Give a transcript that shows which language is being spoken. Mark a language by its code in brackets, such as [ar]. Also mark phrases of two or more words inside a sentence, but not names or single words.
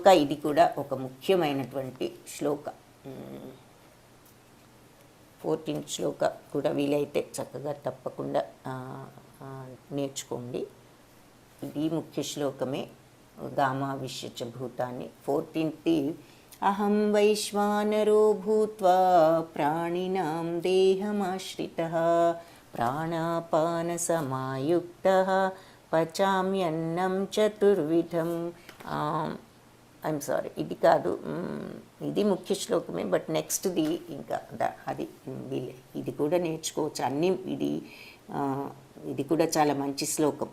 [te] ఇది కూడా ఒక ముఖ్యమైనటువంటి శ్లోక. 14th శ్లోక కూడా వీలైతే చక్కగా తప్పకుండా నేర్చుకోండి. ఇది ముఖ్య శ్లోకమే. [sa] గామావిశ్య చ భూతాన్ని. 14th అహం వైశ్వానరో భూత్వా ప్రాణినాం దేహమాశ్రితః ప్రాణాపాన సమాయుక్తః పచామ్యన్నం చతుర్విధం. [en] I'm sorry, [te] ఇది కాదు, ఇది ముఖ్య శ్లోకమే. బట్ నెక్స్ట్ది ఇంకా అది ఇది కూడా నేర్చుకోవచ్చు. అన్నీ ఇది కూడా చాలా మంచి శ్లోకం.